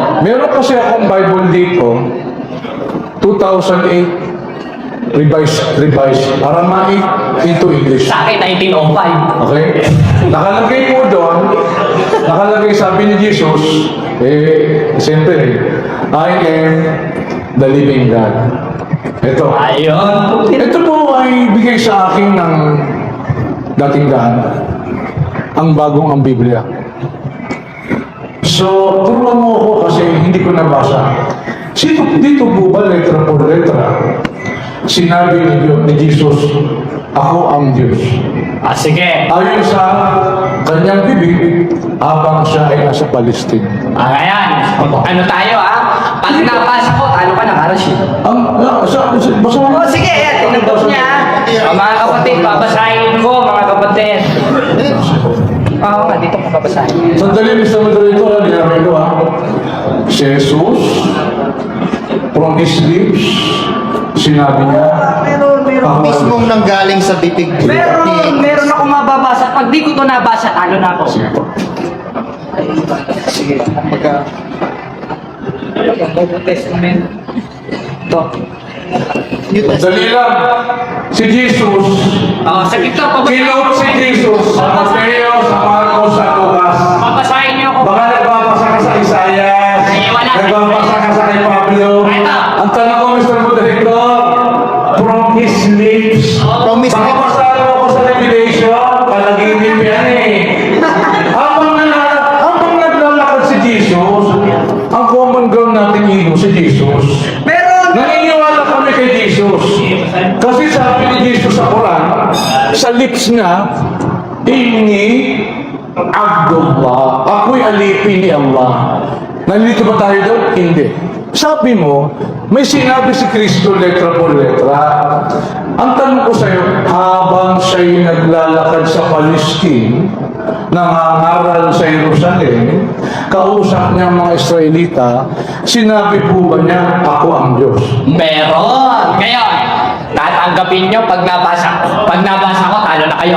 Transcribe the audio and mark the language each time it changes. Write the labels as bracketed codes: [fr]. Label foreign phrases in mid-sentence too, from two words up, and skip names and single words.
[tl] Meron kasi akong Bible dito, [en] 2008 revised, Aramaic into English. [tl] Sa akin, 1905. Okay? Nakalagay po doon, sabi ni Jesus, siyempre, [en] I am the living God. [tl] Ito. Ayun. Ito po ay bigay sa akin ng dating daan. Ang bagong ang Biblia. So, turuan mo ako kasi hindi ko nabasa. Dito po ba [es] letra por letra? [tl] Sinabi ni Jesus, ako ang Diyos. Sige. Ayon sa kanyang bibig, habang siya ay nasa Palestine. Ayan. Ano tayo Pag nabasa ko, talo ka na, Karasin. Basta mo. Sige, tinagos niya. Mga kapatid, babasahin ko, mga kapatid. Oo nga, dito ko babasahin. Sandali, Mr. Moderator, dinamay ko Si Jesus, [en] from his lips, [tl] sinabi niya, Meron mismong nanggaling sa bibig. Meron ako mababasa. Pag di ko to nabasa, talo na ako. Sige. Pagka... Old Testament. Ito. Dali lang. si Jesus, Sa gitna, kinote si Jesus sa Mateo, sa Marcos, sa Lucas. papasahin niyo ako. Baka nagbabasa ka sa Isaias, Ay, wala. nagbabasa ka sa kay Pablo. Ito. Ang tanong ko, Mr. [en] Moderator, from his lips, From his [tl] baka lips. masalo ako sa Revelation, palaginip yan eh. Habang naglalakad si Jesus, ang [en] common ground [tl] natin yun, si Jesus. Meron! Naniniwala kami kay Jesus. Kasi sabi ni Jesus sa Quran, sa lips niya, [ar] إني عبد الله. [tl] Ako'y alipin ni Allah. Nandito ba tayo doon? Hindi. Sabi mo, may sinabi si Kristo [es] letra por letra. [tl] Ang tanong ko sa'yo, habang siya'y naglalakad sa Palestine, nangangaral sa Jerusalem, kausap niya ang mga Israelita, sinabi po ba niya, ako ang Diyos? Meron. Ngayon, tatanggapin nyo pag nabasa ko. Pag nabasa ko, talo na kayo.